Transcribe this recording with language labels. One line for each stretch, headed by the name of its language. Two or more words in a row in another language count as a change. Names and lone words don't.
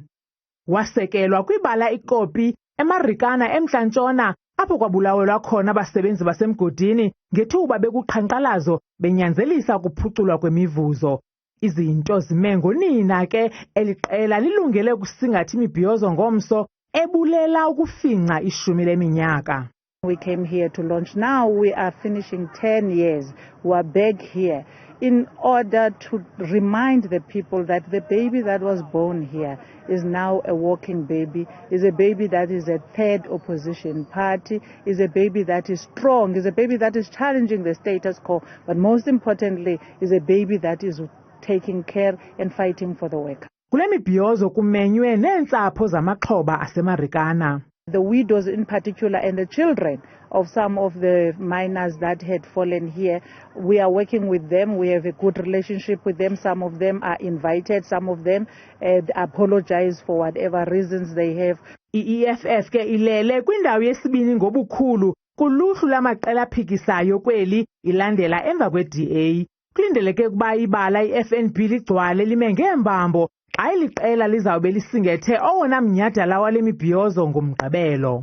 Xhosa: Wasekelwa kwibala iKopi eMarikana emntla-ntshona apho kwabulawelwa khona abasebenzi basemgodini ngethuba bekuqhankqalazo benyanzelisa ukuphuculwa kwemivuzo. Izinto zime ngonina ke eliqela lilungele ukusingatha imibhiyozo ngomso ebulela ukufinca 10 leminyaka.
English: We came here to launch. Now we are finishing 10 years. We are back here in order to remind the people that the baby that was born here is now a walking baby, is a baby that is a third opposition party, is a baby that is strong, is a baby that is challenging the status quo, but most importantly is a baby that is taking care and fighting for the worker.
Xhosa: Kule mibhiyozo kumenywe neentsapho zamaxhoba aseMarikana.
English: The widows in particular and the children of some of the miners that had fallen here. We are working with them. We have a good relationship with them. Some of them are invited. Some of them apologize for whatever reasons they have.
Xhosa: I-EFF ke ilele kwindawo yesibini ngobukhulu kuluhlu lamaqela aphikisayo kweli ilandela emva kwe-DA. Kulindeleke ukuba ibala i-FNB ligcwale lime ngeembambo ayiliqela lizawube lisingethe owona mnyhadala wale mibhiyozo ngumgqibelo.